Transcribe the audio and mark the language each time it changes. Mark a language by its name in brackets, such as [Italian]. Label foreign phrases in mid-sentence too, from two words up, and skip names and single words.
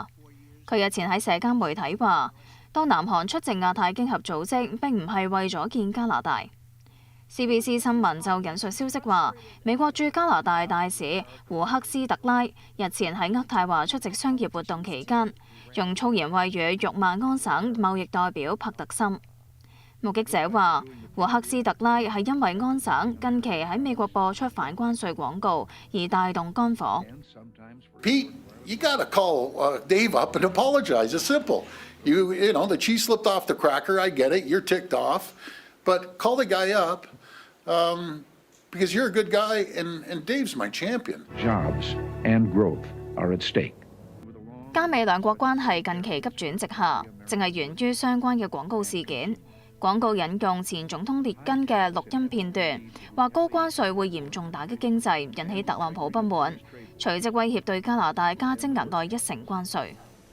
[Cantonese] 佢日前喺社交媒體話，到南韓出席亞太經合組織並唔係為咗見加拿大。CBC 新聞就引述消息話，美國駐加拿大大使胡克斯特拉日前喺渥太華出席商業活動期間，用粗言穢語辱罵安省貿易代表帕特森。目擊者話，胡克斯特拉係因為安省近期喺美國播出反關稅廣告而帶動肝火。 [English] Pete, you gotta call Dave up and apologize. It's simple. You know, the cheese slipped off the cracker. I get it. You're ticked off, but call the guy up because you're a good guy, and Dave's my champion. Jobs and growth are at stake. [Cantonese] 加美兩國關係近期急轉直下，正係源於相關嘅廣告事件。廣告引用前總統列根嘅錄音片段，話高關稅會嚴重打擊經濟，引起特朗普不滿，隨即威脅對加拿大加徵額外1成關稅。